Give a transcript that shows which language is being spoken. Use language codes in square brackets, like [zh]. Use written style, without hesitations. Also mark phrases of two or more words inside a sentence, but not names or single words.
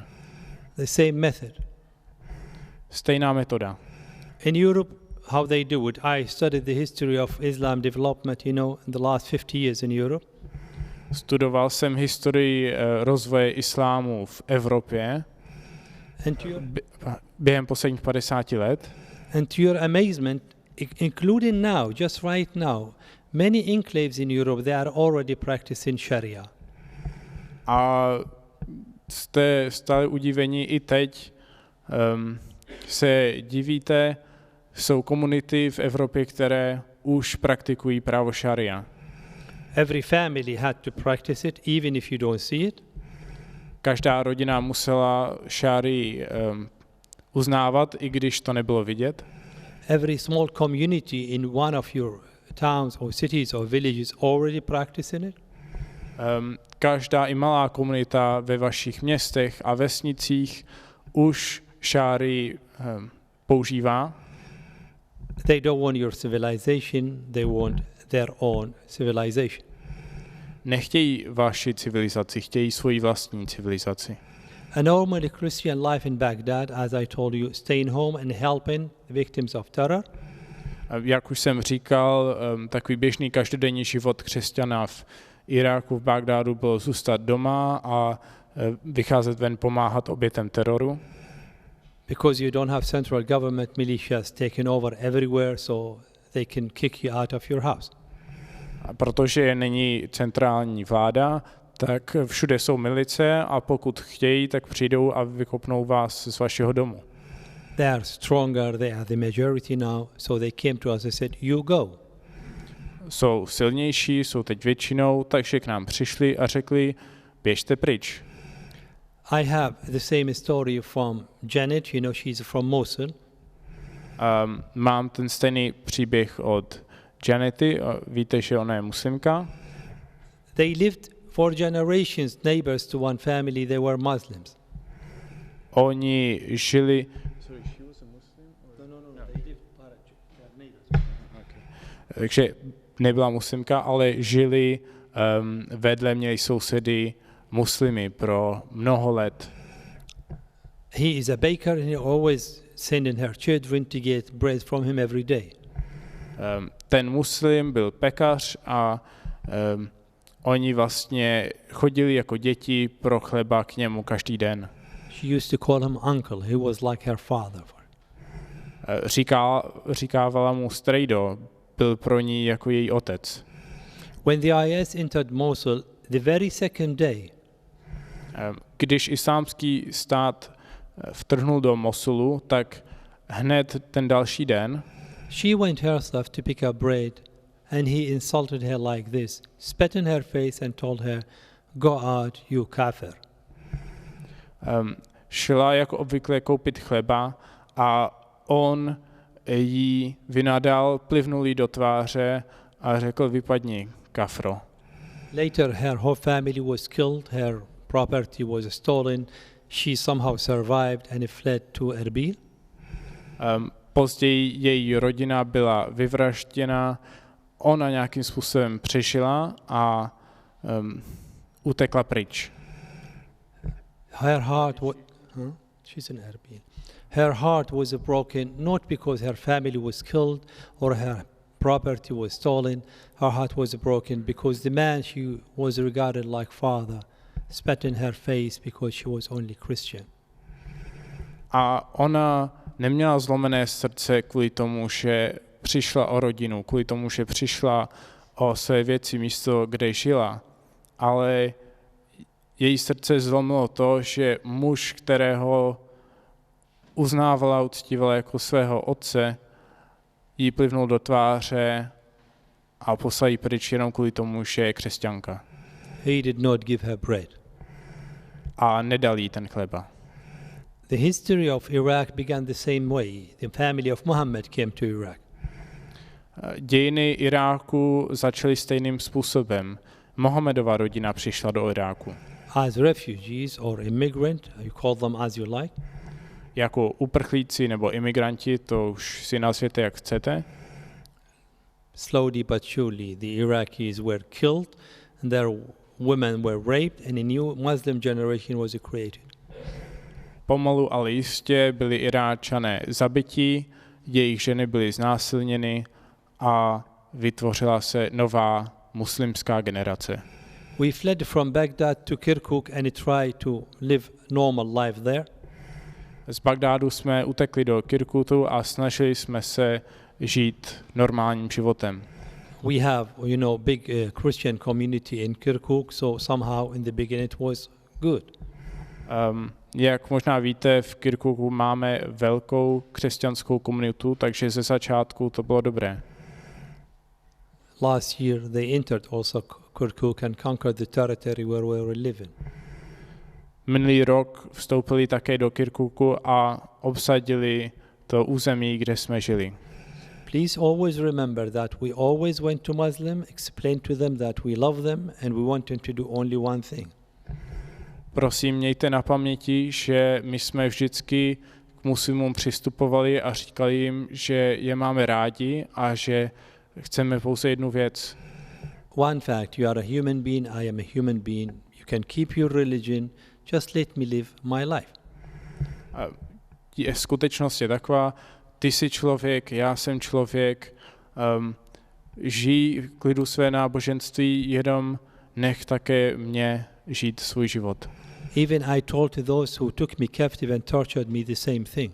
[en] The same method. [cs] Stejná metoda. [en] In Europe, how they do it, I studied the history of Islam development, in the last 50 years in Europe. [cs] Studoval jsem historii rozvoje islámu v Evropě během posledních 50 let. [en] And to your amazement, including now, just right now, Many enclaves in Europe, they are already practicing Sharia. [cs] A jste stále udivení i teď, se divíte, jsou komunity v Evropě, které už praktikují právo šaria. [en] Every family had to practice it, even if you don't see it. [cs] Každá rodina musela šárii uznávat, i když to nebylo vidět. [en] Every small community in one of your towns or cities or villages already practicing it. [cs] Každá i malá komunita ve vašich městech a vesnicích už šárii používá. [en] They don't want your civilization, they want their own civilization. [cs] Nechtějí vaši civilizaci, chtějí svoji vlastní civilizaci. [en] A normal Christian life in Baghdad, as I told you, staying home and helping victims of terror. [cs] Jak už jsem říkal, takový běžný každodenní život křesťana v Iráku, v Bagdádu bylo zůstat doma a vycházet ven pomáhat obětem teroru. [en] Because you don't have central government militias taking over everywhere, so they can kick you out of your house. [cs] A protože není centrální vláda, tak všude jsou milice a pokud chtějí, tak přijdou a vykopnou vás z vašeho domu. [en] They are stronger, they are the majority now, so they came to us and said, you go. [cs] Jsou silnější, jsou teď většinou, takže k nám přišli a řekli, běžte pryč. [en] I have the same story from Janet, you know, she's from Mosul. [cs] Mám ten stejný příběh od Janety, víte, že ona je muslimka. [en] They lived for generations neighbors to one family, they were Muslims. [cs] Oni žili... Takže nebyla muslimka, ale žili vedle, měli sousedy muslimy pro mnoho let. [en] He is a baker and he always sending her children to get bread from him every day. [cs] Ten muslim byl pekař a oni vlastně chodili jako děti pro chleba k němu každý den. [en] She used to call him uncle. He was like her father. [cs] Říkávala mu strejdo, byl pro ní jako její otec. [en] When the IS entered Mosul, the very second day, [cs] když islámský stát vtrhnul do Mosulu, tak hned ten další den [en] she went herself to pick up bread and he insulted her like this, spat in her face and told her, go out, you kafir. [cs] Šla jako obvykle koupit chleba a on jí vynadal, plivnul jí do tváře a řekl, vypadni, kafro. [en] Later her whole family was killed, her property was stolen, she somehow survived and fled to Erbil. [cs] Později její rodina byla vyvražděna, ona nějakým způsobem přežila a utekla pryč. [en] Her heart she's in Erbil. Her heart was broken not because her family was killed or her property was stolen. Her heart was broken because the man she was regarded like father spat in her face because she was only Christian. [cs] A ona neměla zlomené srdce kvůli tomu, že přišla o rodinu, kvůli tomu, že přišla o své věci, místo, kde žila, ale její srdce zlomilo to, že muž, kterého uznávala, uctívala jako svého otce, jí plivnul do tváře a poslal jí pryč jenom kvůli tomu, že je křesťanka. [en] He did not give her bread. [cs] A nedal jí ten chleba. [en] The history of Iraq began the same way. The family of Muhammad came to Iraq. [cs] Dějiny Iráku začaly stejným způsobem. Mohamedova rodina přišla do Iráku. [en] As refugees or immigrant, you call them as you like. [cs] Jako uprchlíci nebo imigranti, to už si nazvěte, jak chcete. [en] Slowly but surely the Iraqis were killed and their women were raped and a new Muslim generation was created. [cs] Pomalu, ale jistě byli Iráčané zabiti, jejich ženy byly znásilněny a vytvořila se nová muslimská generace. [en] We fled from Baghdad to Kirkuk and tried to live normal life there. [cs] Z Bagdádu jsme utekli do Kirkutu a snažili jsme se žít normálním životem. [en] We have, big Christian community in Kirkuk, so somehow in the beginning it was good. [cs] Jak možná víte, v Kirkuku máme velkou křesťanskou komunitu, takže ze začátku to bylo dobré. [en] Last year they entered also Kirkuk and conquered the territory where we were living. [cs] Minulý rok vstoupili také do Kirkuku a obsadili to území, kde jsme žili. [en] Please always remember that we always went to Muslim, explained to them that we love them and we want them to do only one thing. [cs] Prosím, mějte na paměti, že my jsme vždycky k muslimům přistupovali a říkali jim, že je máme rádi a že chceme pouze jednu věc. [en] One fact, you are a human being, I am a human being. You can keep your religion, just let me live my life. [cs] Skutečnost je taková, ty jsi člověk, já jsem člověk, žij v klidu své náboženství, jenom nech také mě žít svůj život. [en] Even I told to those who took me captive and tortured me the same thing.